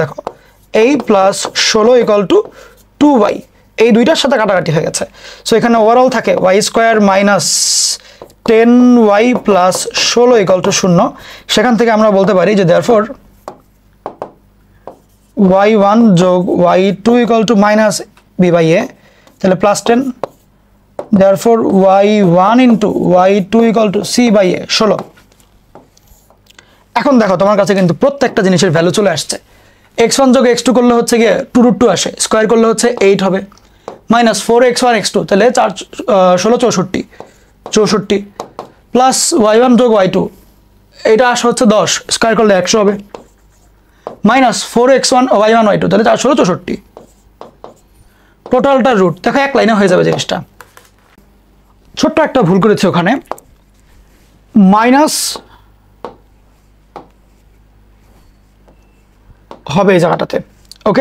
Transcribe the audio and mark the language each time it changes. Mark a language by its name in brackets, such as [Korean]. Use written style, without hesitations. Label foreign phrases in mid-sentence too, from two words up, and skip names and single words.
[Bangla] দেখো 8 প্লাস 16 = 2y, এই দুইটার সাথে কাটাকাটি হয়ে গেছে। সো এখানে ওভারঅল থাকে y² মাইনাস 10y প্লাস 16 = 0। সেখান থেকে আমরা বলতে পারি যে দেয়ারফর y1 যোগ y2 = -b/a, তাহলে +10, দেয়ারফর y1 ইন্টু y2 = c/a, 16। এখন দেখো তোমার কাছে কিন্তু প্রত্যেকটা জিনিসের ভ্যালু চলে আসছে। x1 যোগ x2 করলে হচ্ছে গিয়ে 2√2 আসে, স্কোয়ার করলে হচ্ছে 8 হবে, -4x1 x2, তাহলে 4 16 64 প্লাস y1 যোগ y2, এটা আসে হচ্ছে 10, স্কোয়ার করলে 100 হবে, -4x1 y1 y2, তাহলে 4 16 64, টোটালটা রুট। দেখো এক লাইনে হয়ে যাবে জিনিসটা। ছোট্ট একটা ভুল করেছি ওখানে, মাইনাস হবে এই জায়গাটাতে, ওকে।